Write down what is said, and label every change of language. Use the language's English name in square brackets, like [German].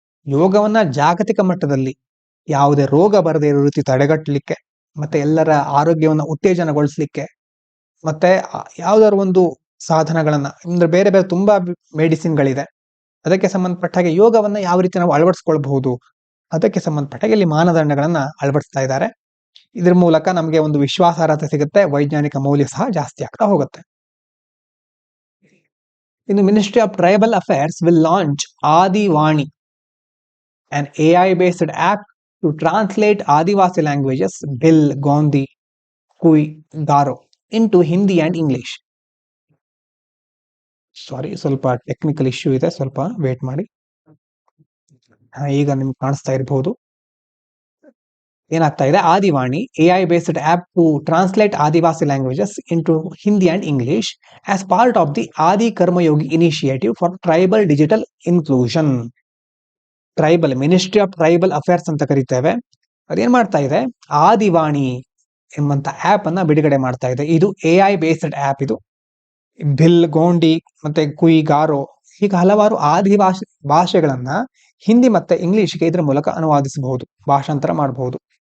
[Kannada] ಯೋಗವನ್ನ ಜಾಗತಿಕ ಮಟ್ಟದಲ್ಲಿ ಯಾವುದೇ ರೋಗ ಬರದೇ ಇರೋ ರೀತಿ ತಡೆಗಟ್ಟಲಿಕ್ಕೆ, ಮತ್ತೆ ಎಲ್ಲರ ಆರೋಗ್ಯವನ್ನು ಉತ್ತೇಜನಗೊಳಿಸಲಿಕ್ಕೆ, ಮತ್ತೆ ಯಾವ್ದಾದ್ರು ಒಂದು ಸಾಧನಗಳನ್ನ, ಅಂದ್ರೆ ಬೇರೆ ಬೇರೆ ತುಂಬಾ ಮೆಡಿಸಿನ್ಗಳಿದೆ, ಅದಕ್ಕೆ ಸಂಬಂಧಪಟ್ಟ ಹಾಗೆ ಯೋಗವನ್ನ ಯಾವ ರೀತಿ ನಾವು ಅಳವಡಿಸ್ಕೊಳ್ಬಹುದು, ಅದಕ್ಕೆ ಸಂಬಂಧಪಟ್ಟ ಹಾಗೆ ಇಲ್ಲಿ ಮಾನದಂಡಗಳನ್ನ ಅಳವಡಿಸ್ತಾ ಇದ್ದಾರೆ. ಇದ್ರ ಮೂಲಕ ನಮಗೆ ಒಂದು ವಿಶ್ವಾಸಾರ್ಹತೆ ಸಿಗುತ್ತೆ, ವೈಜ್ಞಾನಿಕ ಮೌಲ್ಯ ಸಹ ಜಾಸ್ತಿ ಆಗ್ತಾ ಹೋಗುತ್ತೆ. [English] ಇನ್ನು ministry of tribal affairs will launch Adivaani, an AI-based app to translate Adivasi languages Bhil, Gondi, Kui, Garo into Hindi and English. [Kannada] ಸಾರಿ, ಸ್ವಲ್ಪ ಟೆಕ್ನಿಕಲ್ ಇಶ್ಯೂ ಇದೆ, ಸ್ವಲ್ಪ ವೇಟ್ ಮಾಡಿ. ಈಗ ನಿಮ್ಗೆ ಕಾಣಿಸ್ತಾ ಇರಬಹುದು ಏನಾಗ್ತಾ ಇದೆ. [English] Adivaani AI based app to translate Adivasi languages into Hindi and English as part of the Adi Karma Yogi initiative for tribal digital inclusion. [Kannada] Tribal ministry of tribal affairs ಅಂತ ಕರಿತೇವೆ. ಅದೇನ್ ಮಾಡ್ತಾ ಇದೆ, ಆದಿವಾಣಿ ಎಂಬಂತ ಆಪ್ ಅನ್ನ ಬಿಡುಗಡೆ ಮಾಡ್ತಾ ಇದೆ. ಇದು AI ಬೇಸ್ಡ್ ಆಪ್. ಇದು ಭಿಲ್, ಗೋಂಡಿ ಮತ್ತೆ ಕುಯಿ, ಗಾರೋ ಹೀಗೆ ಹಲವಾರು ಆದಿವಾಸಿ ಭಾಷೆಗಳನ್ನ ಹಿಂದಿ ಮತ್ತೆ ಇಂಗ್ಲಿಷ್ಗೆ ಇದ್ರ ಮೂಲಕ ಅನುವಾದಿಸಬಹುದು, ಭಾಷಾಂತರ ಮಾಡಬಹುದು.